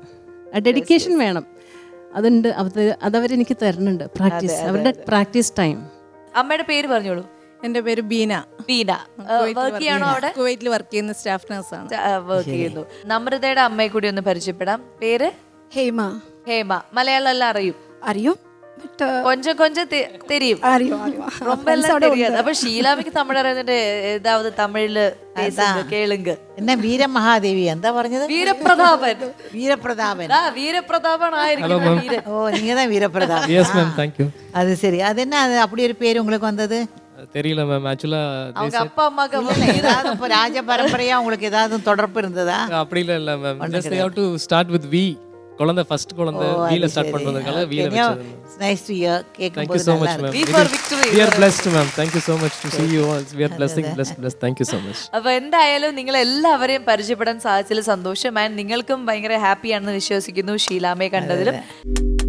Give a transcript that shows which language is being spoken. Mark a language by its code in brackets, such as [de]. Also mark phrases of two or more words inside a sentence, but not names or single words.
[ml] ഡെഡിക്കേഷൻ വേണം, അതുണ്ട്. അതവരെനിക്ക് തരുന്നുണ്ട്. പ്രാക്ടീസ്, അവരുടെ [en] practice time. [ml] അമ്മയുടെ പേര് പറഞ്ഞോളൂ. എന്റെ പേര് ബീന. വർക്ക് ചെയ്യാണോ അവിടെ? കുവൈറ്റിൽ വർക്ക് ചെയ്യുന്ന [en] staff nurse. [ml] വർക്ക് ചെയ്യുന്നു. നമ്രതയുടെ അമ്മയെ കൂടി ഒന്ന് പരിചയപ്പെടാം. പേര് ഹേമ. മലയാളം എല്ലാം അറിയും? [ta] கொஞ்சம் தெரியும். ரொம்ப எல்லாம் தெரியாது. அப்ப ஷீலாவுக்கு தமிழ் അറിയുന്നുണ്ട്. ஏதாவது தமிழ்ல பேசுங்க, கேளுங்க. என்ன வீரமகாதேவி [ml] എന്താ പറഞ്ഞത്? [ta] வீரப்பிரதாபன் ஆயிருக்கும். ஓ, நீங்க தான் வீரப்பிரதாபன். [en] Yes ma'am, thank you. [ta] அது சரி. அது என்ன, அது அப்படி ஒரு பேர் உங்களுக்கு வந்தது? தெரியல மேம். ஆக்சுவலா அவங்க அப்பா அம்மாக்கு ஏதாவது இப்போ ராஜ பரம்பரையா உங்களுக்கு ஏதாவது தொடர்பு இருந்ததா? அப்படி இல்ல மேம். [en] Just they have to start with V. [ta] குழந்தை ஃபர்ஸ்ட் குழந்தை வீல ஸ்டார்ட் பண்றதுனால வீல வெச்சது. [en] Nice to hear. Thank you so much ma'am. V for victory. We are blessed ma'am. Thank you so much to see you all. We are blessed. Thank you so much. [ml] അപ്പോൾ എന്തായാലും നിങ്ങൾ എല്ലാവരെയും പരിചയപ്പെടാൻ സാധിച്ചതിൽ സന്തോഷം. ആൻഡ് നിങ്ങൾക്കും ഭയങ്കര ഹാപ്പിയാണെന്ന് വിശ്വസിക്കുന്നു ഷീലാമ്മയെ കണ്ടതിലും.